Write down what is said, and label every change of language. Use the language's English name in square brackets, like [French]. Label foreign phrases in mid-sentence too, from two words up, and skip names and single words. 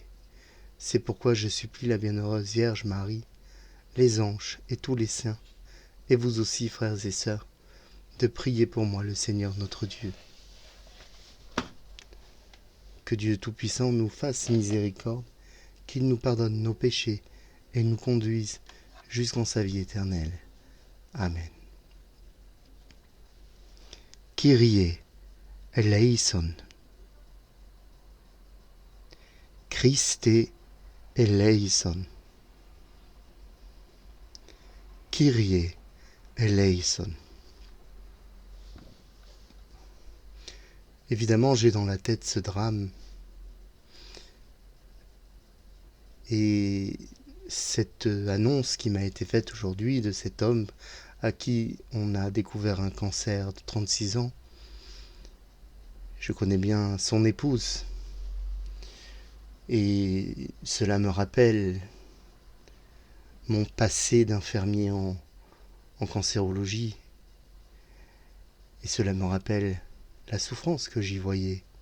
[French] C'est pourquoi je supplie la bienheureuse Vierge Marie, les anges et tous les saints, et vous aussi, frères et sœurs, de prier pour moi le Seigneur notre Dieu. Que Dieu Tout-Puissant nous fasse miséricorde, qu'il nous pardonne nos péchés et nous conduise jusqu'en sa vie éternelle. [Greek] Amen. Kyrie eleison. Christe eleison. Kyrie eleison. [French] Évidemment, j'ai dans la tête ce drame et cette annonce qui m'a été faite aujourd'hui de cet homme à qui on a découvert un cancer de 36 ans. Je connais bien son épouse et cela me rappelle mon passé d'infirmier en cancérologie et cela me rappelle la souffrance que j'y voyais.